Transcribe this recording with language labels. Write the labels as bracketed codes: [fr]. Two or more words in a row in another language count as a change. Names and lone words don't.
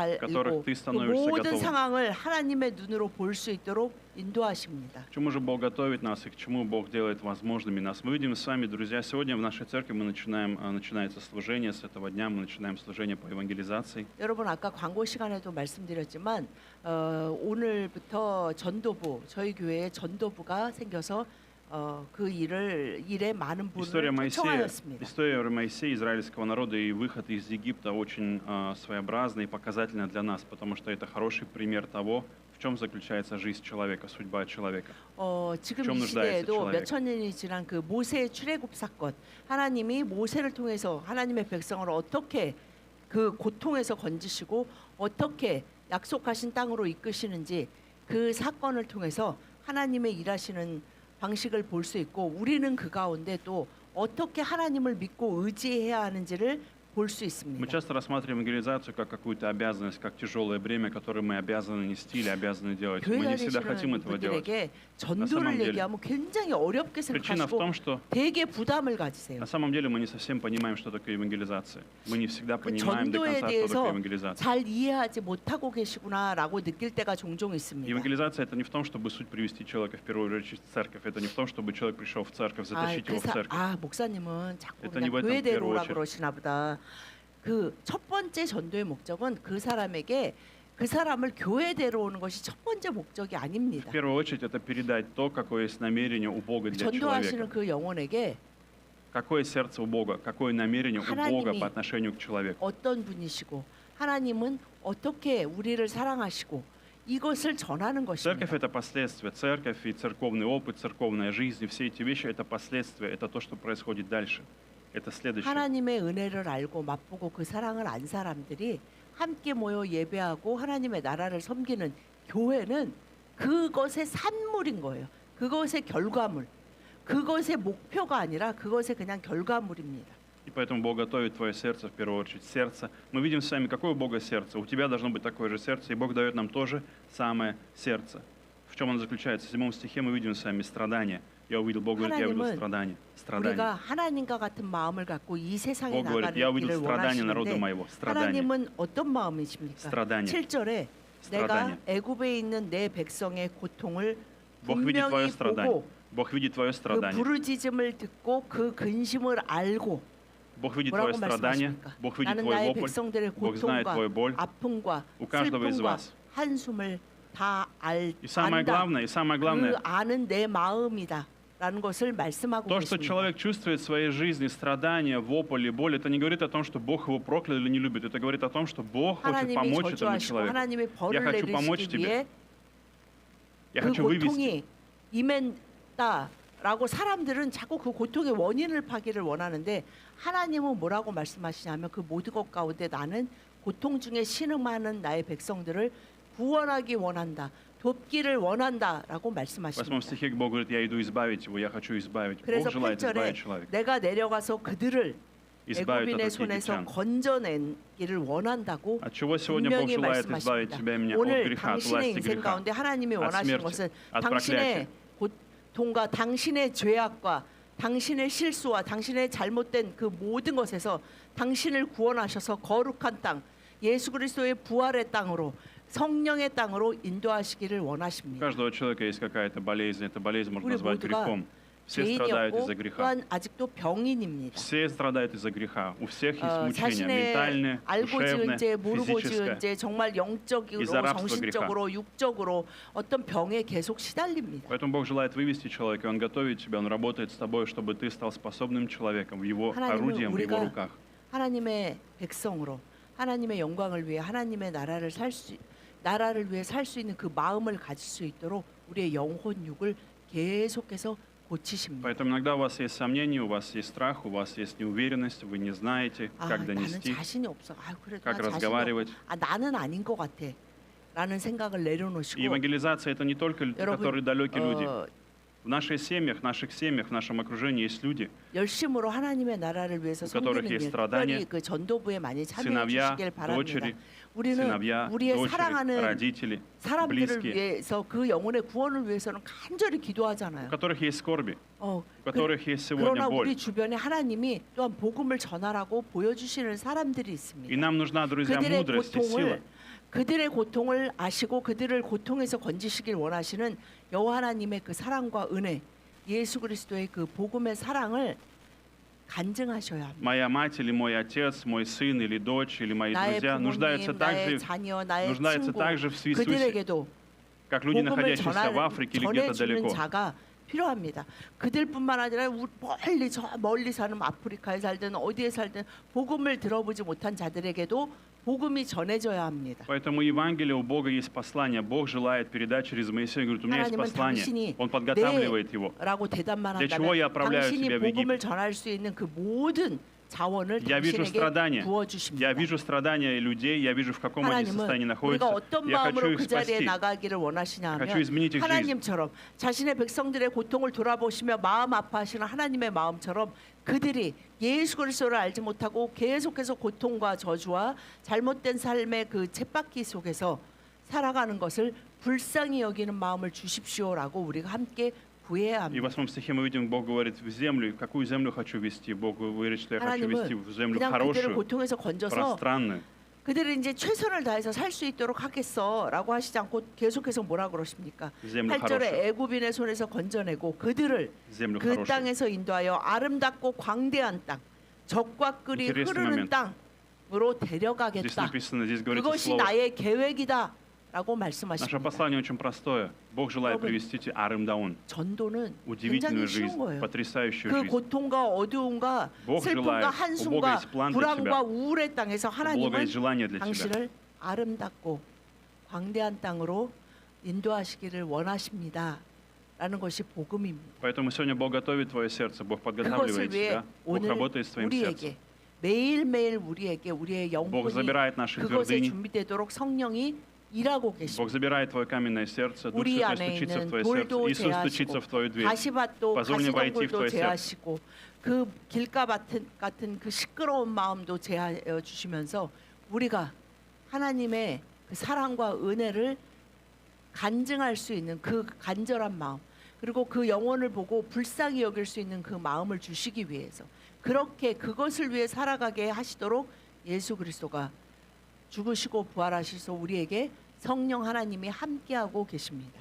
[ru] которых [ko] 알고 [ru] ты [ko] 그 [ru] становишься [ko] 모든 [ru] готовым. [ko] 상황을 하나님의 눈으로 볼 수 있도록 인도하십니다. [ru] К чему же Бог готовит нас и к чему Бог делает возможными нас? Мы видим с вами, друзья, сегодня в нашей церкви начинается служение, с этого дня мы начинаем служение по евангелизации. [ko] 여러분 아까 광고 시간에도 말씀드렸지만 오늘부터 전도부 저희 교회에 전도부가 생겨서 그 일에 많은 분을 초청하였습니다. [ru] История Моисея, израильского народа и выход из Египта очень своеобразна и показательна для нас, потому что это хороший пример того, в чем заключается жизнь человека, судьба человека. [ko] 지금 좀 이 [ru] нуждается [ko] 시대에도 [ru] человек. [ko] 몇천 년이 지난 그 모세의 출애굽 사건, 하나님이 모세를 통해서 하나님의 백성을 어떻게 그 고통에서 건지시고 어떻게 약속하신 땅으로 이끄시는지 그 사건을 통해서 하나님의 일하시는 방식을 볼 수 있고 우리는 그 가운데 또 어떻게 하나님을 믿고 의지해야 하는지를 볼 수 [ru] Мы [ko] 있습니다. [ru] часто рассматриваем евангелизацию как какую-то обязанность, как тяжелое бремя, которое мы обязаны нести или обязаны делать. [ko] 교회 [ru] Мы не всегда хотим [ko] 다니시는 [ru] этого делать. [ko] 분들에게 [ru] самом [ko] 전도를 [ru] деле [ko] 얘기하면 굉장히 어렵게 [ru] Причина в [ko] 생각하시고 [ru] том, что [ko] 되게 부담을 가지세요. [ru] на самом деле мы не совсем понимаем, что такое евангелизация. Мы не всегда [ko] 그 [ru] понимаем до [ko] 전도에 [ru] конца, что такое [ko] 대해서 [ru] евангелизация. [ko] 잘 이해하지 못하고 계시구나라고 느낄 때가 종종 있습니다. [ru] Евангелизация это не в том, чтобы суть привести человека в первую очередь в церковь. Это не в том, чтобы человек пришел в церковь, затащить его в церковь. [ko] 목사님은 자꾸 [ru] Это не [ko] 그냥 [ru] в этом [ko] 교회대로 [ru] первую [ko] 오라 [ru] очередь. [ko] 그러시나 보다. 그 첫 번째 전도의 목적은 그 사람에게 그 사람을 교회대로 오는 것이 첫 번째 목적이 아닙니다. [ru] В первую очередь это передать то, какое есть намерение у Бога для [ko] 전도하시는 [ru] человека. [ko] 그 영혼에게 [ru] Какое сердце у Бога, какое намерение у Бога [ko] 하나님이 [ru] по отношению к человеку. [ko] 어떤 분이시고 하나님은 어떻게 우리를 사랑하시고 이것을 전하는 [ru] Церковь [ko] 것입니다. [ru] это последствия. Церковь и церковный опыт, церковная жизнь, и все эти вещи это последствия. Это то, что происходит дальше. Это следующее. [ko] 하나님의 은혜를 알고 맛보고 그 사랑을 안 사람들이 함께 모여 예배하고 하나님의 나라를 섬기는 교회는 그것의 산물인 거예요. 그것의 결과물. 그것의 목표가 아니라 그것의 그냥 결과물입니다. [ru] И поэтому Бог готовит твое сердце в первую очередь. Сердце. Мы видим с вами, какое у Бога сердце. У тебя должно быть такое же сердце, и Бог дает нам тоже самое сердце. В чем оно заключается? В 7 стихе мы видим с вами страдания. Я увидел, Бог говорит, я увидел [ko] 하나님은 [ru] страдания. [ko] 우리가 하나님과 같은 마음을 갖고 이 세상에 [ru] Бог говорит, [ko] 나가는 [ru] я увидел [ko] 길을 [ru] страдания народа [ko] 원하시는데 [ru] моего. Страдания. [ko] 하나님은 어떤 마음이십니까? [ru] страдания. [ko] 7절에 내가 애굽에 있는 내 백성의 고통을 [ru] Бог видит твое [ko] 분명히 [ru] страдание. [ko] 보고 [ru] Бог видит твое [ko] 그 [ru] страдание. [ko] 부르짖음을 듣고 그 근심을 알고 [ru] Бог видит твое [ko] 뭐라고 [ru] страдание. [ko] 말씀하십니까? [ru] Бог видит [ko] 나는 [ru] твой [ko] 나의 [ru] вопль. [ko] 백성들의 [ru] Бог знает [ko] 고통과 [ru] твою боль. [ko] 아픔과 [ru] У каждого из [ko] 슬픔과 [ru] вас. [ko] 한숨을 다 [ru] И самое [ko] 안다. [ru] главное, [ko] 그 아는 내 마음이다. 라는 것을 말씀하고 [ru] то, что [ko] 계십니다. [ru] человек чувствует в своей жизни, страдания, вопль и боль, это не говорит о том, что Бог его проклял или не любит. Это говорит о том, что Бог хочет [ko] 하나님이 [ru] помочь этому [ko] 저주하시고 [ru] человеку. [ko] 하나님의 [ru] Я [ko] 벌을 [ru] хочу помочь [ko] 내리시기 [ru] тебе. [ko] 위해 [ru] Я [ko] 그 [ru] хочу вывести. [ko] 고통이 임했다라고 사람들은 자꾸 그 고통의 원인을 파기를 원하는데 하나님은 뭐라고 말씀하시냐면 그 모든 것 가운데 나는 고통 중에 신음하는 나의 백성들을 구원하기 원한다. 돕기를 원한다라고 [ru] В 8 [ko] 말씀하십니다. [ru] стихе Бог говорит, я иду избавить его, я хочу избавить. [ko] 그래서 [ru] Бог желает [ko] 8절에 [ru] избавить человека. [ko] 내가 내려가서 그들을 [ru] Избавить от [ko] 애굽인의 [ru] руки [ko] 손에서 [ru] египтян. [ko] 건져내기를 원한다고 [ru] От чего сегодня Бог [ko] 분명히 [ru] желает избавить [ko] 말씀하십니다. [ru] тебя и меня? От [ko] 오늘 [ru] греха, от [ko] 당신의 [ru] власти [ko] 인생 [ru] греха. [ko] 가운데 하나님이 [ru] от [ko] 원하시는 [ru] смерти, [ko] 것은 [ru] от [ko] 당신의 고통과 당신의 죄악과 당신의 실수와 당신의 잘못된 그 모든 것에서 당신을 구원하셔서 거룩한 땅, 예수 그리스도의 부활의 땅으로 성령의 땅으로 인도하시기를 [ru] У [ko] 원하십니다. [ru] каждого человека есть какая-то болезнь. Эта болезнь можно [ko] 우리 [ru] назвать [ko] 모두가 [ru] грехом. Все страдают [ko] 죄인이었고 [ru] из-за греха. [ko] 또한 아직도 병인입니다. [ru] Все страдают из-за греха. У всех есть мучения. [ko] 자신의 [ru] Ментальное, [ko] 알고 지은 [ru] душевное, [ko] 죄, 모르고 지은 [ru] физическое. [ko] 죄, 정말 영적으로, [ru] из-за рабства [ko] 정신적으로, 육적으로 어떤 병에 계속 시달립니다. [ru] Поэтому Бог желает вывести человека, Он готовит тебя, Он работает с тобой, чтобы ты стал способным человеком, в Его орудием, в Его руках. [ko] 하나님의 백성으로 하나님의 영광을 위해 하나님의 나라를 위해 살 수 있는 그 마음을 가질 수 있도록 우리의 영혼 육을 계속해서 고치십니다. [ru] Поэтому иногда у вас есть сомнения, у вас есть страх, у вас есть неуверенность, вы не знаете, как [ko] 나는 [ru] донести, [ko] 자신이 없어. 그래도 [ru] как [ko] 나 자신이 [ru] разговаривать. [ko] 나는 아닌 것 같아. 라는 생각을 [ru] И [ko] 내려놓으시고 [ru] евангелизация это не только которые далекие люди. 어, В наших семьях, в нашем окружении есть люди, [ko] 열심으로 하나님의 나라를 위해서 [ru] у которых [ko] 섬기는 [ru] есть [ko] 일, [ru] страдания, [ko] 특별히 그 전도부에 많이 참여해 [ru] сыновья, [ko] 주시길 바랍니다. [ru] дочери, [ko] 우리는 [ru] сыновья, [ko] 우리의 [ru] дочери, [ko] 사랑하는 [ru] родители, [ko] 사람들을 [ru] близкие, [ko] 위해서 그 영혼의 구원을 위해서는 간절히 [ru] у [ko] 기도하잖아요. [ru] которых есть скорби, 어, у которых есть сегодня [ko] 그러나 [ru] боль. [ko] 우리 주변에 하나님이 또한 복음을 전하라고 보여주시는 사람들이 [ru] И [ko] 있습니다. [ru] нам нужна, друзья, [ko] 그들의 [ru] мудрость и сила. [ko] 그들의 고통을 아시고 그들을 고통에서 건지시길 원하시는 여호와 하나님의 그 사랑과 은혜, 예수 그리스도의 그 복음의 사랑을 간증하셔야 합니다. [ru] Моя мать или мой отец, мой сын или дочь или мои [ko] 나의 [ru] друзья нуждаются [ko] 부모님, 나의 [ru] также, [ko] 자녀, 나의 [ru] нуждаются [ko] 친구, [ru] также в Иисусе, [ko] 그들에게도 [ru] как люди, [ko] 복음을 [ru] находящиеся в Африке или где-то [ko] 전해주는 [ru] далеко. [ko] 자가 필요합니다. 그들뿐만 아니라 멀리 저 멀리 사는 아프리카에 살든 어디에 살든 복음을 들어보지 못한 자들에게도 복음이 전해져야 합니다. [ru] Поэтому Евангелие у Бога есть послание. Бог желает передать через Моисея. Говорит, у меня есть [ko] 하나님은 [ru] послание. [ko] 당신이 [ru] Он подготавливает его. [ko] 라고 대답만 [ru] Для чего я [ko] 한다면 [ru] отправляю [ko] 당신이 [ru] тебя в [ko] 복음을 [ru] Египет? [ko] 전할 수 있는 그 모든 자원을 [ru] Я вижу [ko] 당신에게 [ru] страдания. [ko] 부어 주십니다. [ru] Я вижу страдания людей, я вижу, в каком они состоянии [ko] 하나님은 [ru] находятся. [ko] 우리가 어떤 [ru] Я хочу [ko] 마음으로 [ru] их [ko] 그 자리에 [ru] спасти. [ko] 나가기를 원하시냐 하면 [ru] хочу изменить их жизнь. [ko] 하나님처럼 자신의 백성들의 고통을 돌아보시며 마음 아파하시는 하나님의 마음처럼 그들이 예수 그리스도를 알지 못하고 계속해서 고통과 저주와 잘못된 삶의 그 쳇바퀴 속에서 살아가는 것을 불쌍히 여기는 마음을 주십시오라고 우리가 함께 구해야 [ru] И в [ko] 합니다. [ru] 8 стихе мы видим, Бог говорит, в землю, какую землю хочу вести? Бог говорит, что я хочу вести [ko] 하나님은 [ru] в землю [ko] 그냥 그들을 [ru] хорошую, [ko] 고통에서 건져서 [ru] пространную. [ko] 그들을 이제 최선을 다해서 살 수 있도록 하겠어라고 하시지 않고 계속해서 뭐라 그러십니까? [ru] землю [ko] 8절에 [ru] хорошую. [ko] 애굽인의 손에서 건져내고 그들을 [ru] землю [ko] 그 [ru] хорошую. [ko] 땅에서 인도하여 아름답고 광대한 땅, 적과 꿀이 [ru] Интересный [ko] 흐르는 [ru] момент. [ko] 땅으로 [ru] Здесь [ko] 데려가겠다. [ru] написано, здесь говорится [ko] 그것이 [ru] слово. [ko] 나의 계획이다라고 [ru] Наше [ko] 말씀하십니다. [ru] послание очень простое. Бог желает [ko] 여러분, [ru] привести тебя Арымдаун, [ko] 전도는 [ru] удивительную [ko] 굉장히 쉬운 [ru] жизнь, [ko] 거예요. [ru] потрясающую [ko] 그 [ru] жизнь. [ko] 고통과 어두움과 [ru] Бог [ko] 슬픔과 [ru] желает, у Бога [ko] 한숨과 [ru] есть план для [ko] 불안과 [ru] тебя. [ko] 우울의 땅에서 [ru] У Бога [ko] 하나님은 [ru] есть желание для тебя. [ko] 당신을 아름답고 광대한 땅으로 인도하시기를 원하십니다. 라는 것이 복음입니다. [ru] Поэтому сегодня Бог готовит твое сердце, Бог подготавливает [ko] 그것을 위해 [ru] тебя, Бог [ko] 오늘 [ru] работает с твоим сердцем. [ko] 우리에게 매일매일 우리에게 우리의 [ru] Бог [ko] 영혼이 [ru] забирает наши [ko] 그것에 [ru] твердыни, [ko] 준비되도록 성령이 일하고 계십니다. [ru] Бог забирает твое каменное сердце, Дух [ko] 우리 [ru] Святой [ko] 안에 [ru] стучится в [ko] 있는 [ru] твое сердце, [ko] 돌도 [ru] Иисус стучится [ko] 제하시고 [ru] в твою дверь. [ko] 가시밭도 [ru] Позволь мне войти в [ko] 가시덩굴도 [ru] твое сердце. [ko] 제하시고 그 길가 같은 그 시끄러운 마음도 제하여 주시면서 우리가 하나님의 그 사랑과 은혜를 간증할 수 있는 그 간절한 마음 그리고 그 영혼을 보고 불쌍히 여길 수 있는 그 마음을 주시기 위해서 그렇게 그것을 위해 살아가게 하시도록 예수 그리스도가 죽으시고 부활하셔서 우리에게 성령 하나님이 함께하고 계십니다.